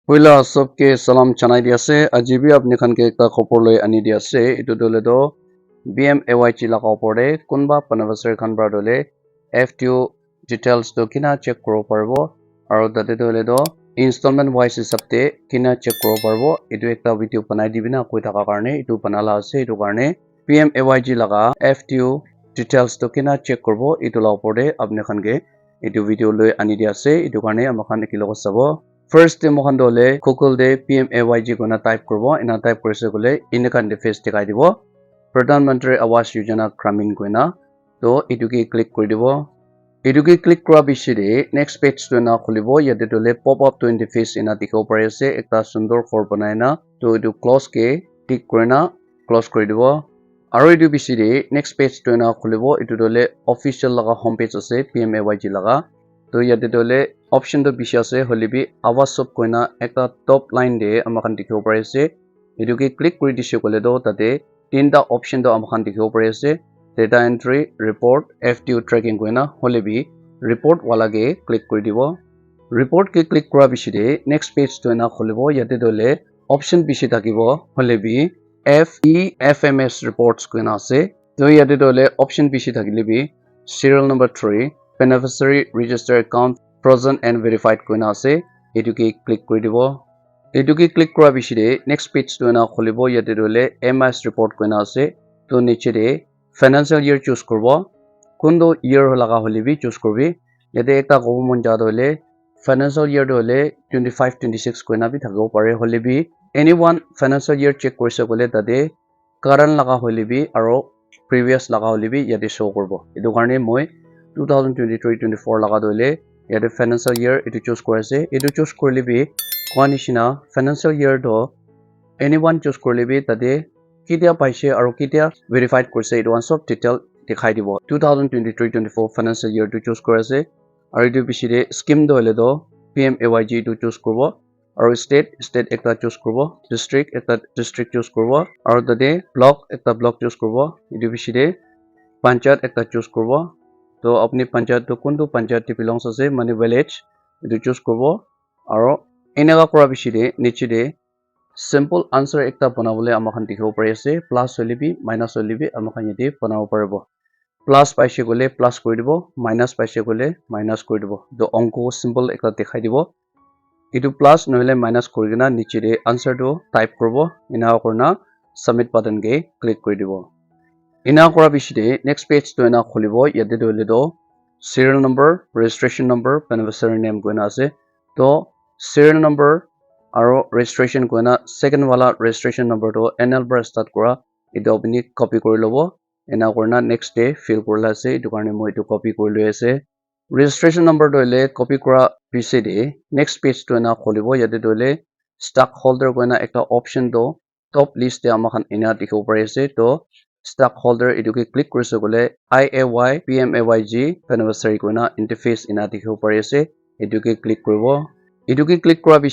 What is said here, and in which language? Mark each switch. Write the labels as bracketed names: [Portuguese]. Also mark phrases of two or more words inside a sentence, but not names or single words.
[Naga Pidgin] Pula सबके salam chanai di ase aji bhi apni khan ke ekta khopor loi ani di ase etu dole do BMAYG laga opor de kunba panavasar khan bra dole FTO details to kina check koro parbo aro tate dole do [English] installment wise [Naga Pidgin] hisab te kina check koro parbo etu ekta video banai di bina koi thaka karne etu banala ase etu karne PMAYG laga FTO details to kina check korbo etu la opor de apni khan ke etu video loi ani di ase etu karne amakhan ekilog sabo First te mohan dole Google de PMAYG gona type korbo ina type korise gole inekan interface dikhai dibo Pradhan Mantri Awas Yojana Gramin koina to etu ke click kori dibo etu ke click kora bishide [English] next page [Naga Pidgin] to na khulibo yate dole [English] pop up [Naga Pidgin] to interface ina dikhibo pare ase ekta sundor for banai na to etu close ke tick korina close kori dibo aro etu bishide next page to na khulibo etu dole official laga homepage ase PMAYG laga to yate dole option to bishi ase holibi awas sob koina ekta [English] top line [Naga Pidgin] de amakhan dikhibo pare ase etu ke click kori dise kole do tate tinta option to amakhan dikhibo pare ase [English] data entry report FTO tracking [Naga Pidgin] koina holibi report wala ke click kori dibo report ke click kora bishide [English] next page [Naga Pidgin] to na kholibo yate dole option bishi thakibo holibi FEFMS reports koina ase to yate dole option bishi thakile bi [English] serial number 3 beneficiary register account frozen and verified [Naga Pidgin] koina ase etu ke click kori dibo etu ke click kora bishide [English] next page [Naga Pidgin] to na kholibo yate dole MS report koina ase to niche de [English] financial year [Naga Pidgin] choose korbo kundo year laga holibi choose korbi yate ekta government ja dole [English] financial year [Naga Pidgin] dole 25 26 koina bi thakibo pare holibi [English] anyone financial year check [Naga Pidgin] korise gole tade current laga holibi aro previous laga holibi yate show korbo etu karne moi 2023-24 laga dole yate [English] financial year [Naga Pidgin] etu choose korase etu choose korle bi kwanishina [English] financial year [Naga Pidgin] do anyone choose korle bi tade kitia paise aro kitia verified korse etu one sob detail dikhai dibo 2023-24 [English] financial year [Naga Pidgin] to choose korase aro etu bishide scheme do hole do PMAYG to choose korbo aro state ekta choose korbo district ekta district choose korbo aro tade block ekta block choose korbo etu bishide panchayat ekta choose korbo to apni panchayat to kuntu panchayat te belongs ase mane village etu choose korbo aro enaka kora bishide niche de [English] simple answer [Naga Pidgin] ekta banabole amakhan dikhibo pare ase plus holibi minus holibi amakhan yete banabo paribo plus paise gole plus kori dibo minus paise gole minus kori dibo to onko simple ekta dekhai dibo etu plus nohole minus kori kena niche de answer to type korbo enaka korna [English] submit button [Naga Pidgin] ke click kori dibo ina kora bishide [English] next page [Naga Pidgin] to ena khulibo yate dole do [English] serial number registration number beneficiary name [Naga Pidgin] koina ase to [English] serial number [Naga Pidgin] aro registration koina second wala [English] registration number [Naga Pidgin] to NL bra start kora etu apni copy kori lobo ena korna [English] next day fill [Naga Pidgin] korla ase etu karne moi etu copy kori loi ase [English] registration number [Naga Pidgin] dole copy kora bishide [English] next page [Naga Pidgin] to ena khulibo yate dole stockholder koina ekta option do [English] top list [Naga Pidgin] te amakhan ena dikhibo pare ase to stockholder etu ke click korise gole IAY PMAYG beneficiary koina interface ena dikhibo pare ase etu ke click koribo etu ke click kora